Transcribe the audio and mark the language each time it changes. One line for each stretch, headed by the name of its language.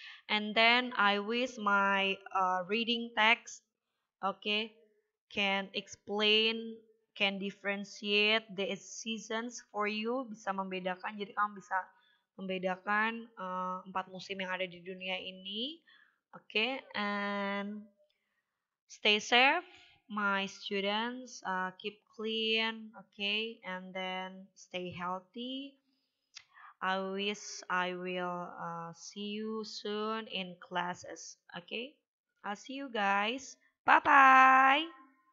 English: And then I wish my reading text, okay, can explain, can differentiate the seasons for you,
Indonesian: bisa membedakan. Jadi kamu bisa membedakan 4 musim yang ada di dunia ini.
English: Okay, and stay safe, my students. Keep clean, okay, and then stay healthy. I wish I will see you soon in classes. Okay, I'll see you guys. Bye bye.